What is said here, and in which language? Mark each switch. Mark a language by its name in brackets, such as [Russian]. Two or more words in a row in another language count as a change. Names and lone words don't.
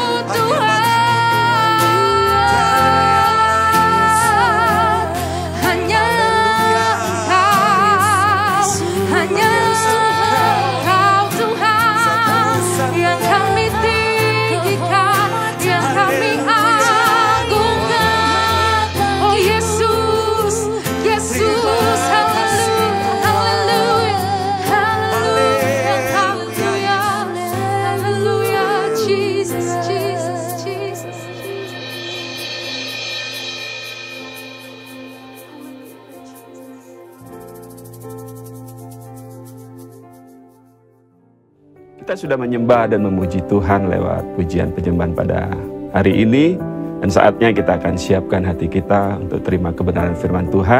[Indonesian] Tuhan, hanya Engkau, hanya Engkau Tuhan, yang kami tinggikan, yang kami agungkan. Oh Yesus, Yesus, haleluya, haleluya, haleluya, haleluya, haleluya, Jesus, Jesus, Jesus, Jesus. Kita sudah menyembah dan memuji Tuhan lewat pujian penyembahan pada hari ini. Dan saatnya kita akan siapkan hati kita untuk terima kebenaran firman Tuhan.